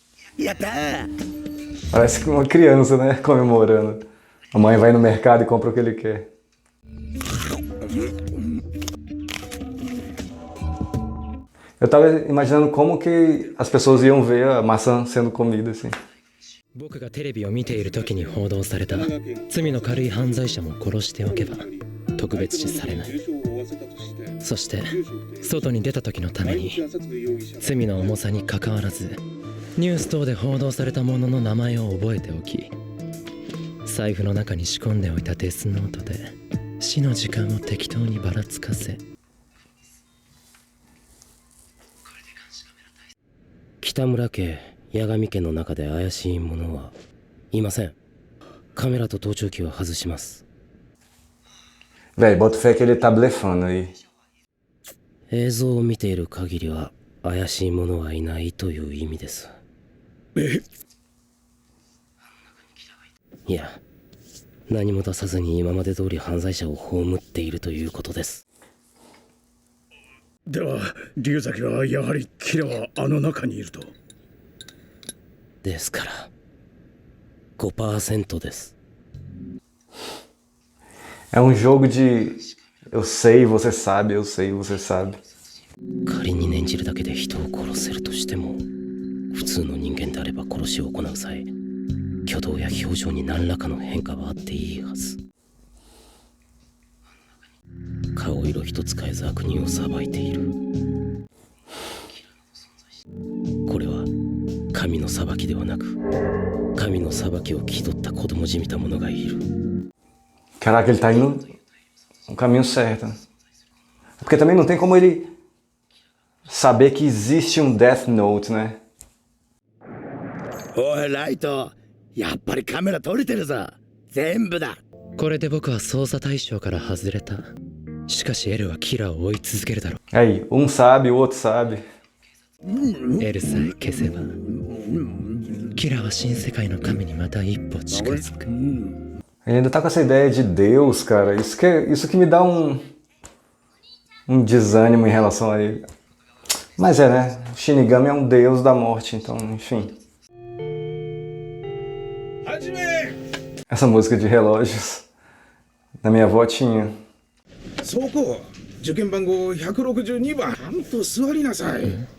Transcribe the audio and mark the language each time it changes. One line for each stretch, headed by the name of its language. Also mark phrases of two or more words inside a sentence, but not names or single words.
Portuguese: Parece uma criança, né? Comemorando. A mãe vai no mercado e compra o que ele quer. Eu tava imaginando como que as pessoas iam ver a maçã sendo comida, assim.
Japanese: 僕がテレビを見ている時に報道された罪の軽い犯罪者も殺しておけば特別視されない。そして外に出た時のために罪の重さにかかわらずニュース等で報道された者の名前を覚えておき、財布の中に仕込んでおいたデスノートで死の時間を適当にばらつかせ、北村家八神家の中で怪しい者はいません。カメラと盗聴器を外します。
Portuguese: Véi, bota fé que ele tá blefando aí.
Japanese: 映像を見ている限りは怪しい者はいないという意味です。いや、何も出さずに今まで通り犯罪者を葬っているということです。では龍崎はやはりキラはあの中にいると。ですから 5% です。
Portuguese: É um jogo de eu sei, você sabe, eu sei, você sabe.
Japanese: 仮に念じるだけで人を殺せるとしても、普通の人間であれば殺しを行う際、挙動や表情に何らかの変化はあっていいはず。顔色一つ変えず悪人を裁いている。これは神の裁きではなく、神の裁きを気取った子供じみた者がいる。
Portuguese: Caraca, ele tá indo no caminho certo. Porque também não tem como ele saber que existe um Death Note, né?
Japanese: おいライト、やっぱりカメラ撮れてるぞ。全部だ。これで僕は捜査対象から外れた。しかしエルはキラーを追い続けるだろう。
Portuguese: Aí, um sabe, o outro sabe.
Japanese: エルさえ消せばキラは新世界の神にまた一歩近づく。
Portuguese: Ele ainda tá com essa ideia de Deus, cara. Isso que me dá um desânimo em relação a ele. Mas né? O Shinigami é um deus da morte, então, enfim. Essa música de relógios na minha avó tinha.
Japanese: そこ、受験番号162番。ちゃんと座りなさい。